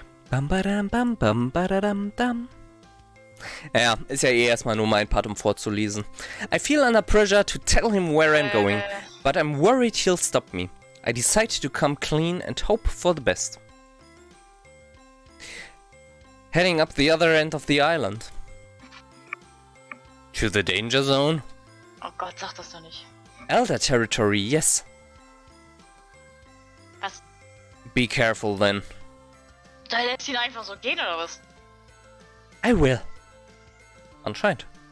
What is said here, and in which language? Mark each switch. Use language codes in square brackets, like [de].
[de] Bam, badam, bam, bam, badadam, dam. Ja, ist ja eh erstmal nur mein Part, um vorzulesen. [en] I feel under pressure to tell him where I'm going, but I'm worried he'll stop me. I decide to come clean and hope for the best. Heading up the other end of the island. To the danger zone? [de] Oh Gott, sag das doch nicht. [en] Elder territory, yes. [de] Was? [en] Be careful then. [de] Da lässt ihn einfach so gehen, oder was? [en] I will. [de] Anscheinend.